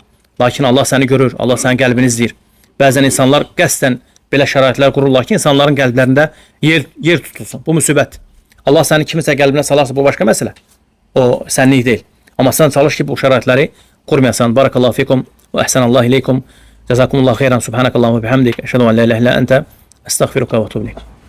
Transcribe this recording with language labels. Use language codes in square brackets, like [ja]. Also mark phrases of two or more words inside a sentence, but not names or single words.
[az] Lakin Allah səni görür, Allah sənin qəlbini izləyir. Bəzən insanlar qəsdən belə şəraitlər qururlar ki, insanların qəlblərində yer tutulsun. Bu müsibətdir. Allah səni kimisə qəlbinə salarsa bu başqa məsələ. O sənlik deyil. Amma sən çalış ki, bu şəraitləri qurmayasan. [ar] بارك الله فيكم وأحسن الله إليكم. جزاكم الله خيرا. سبحانك اللهم بحمدك. أشهد أن لا إله إلا أنت. أستغفرك وأتوب إليك.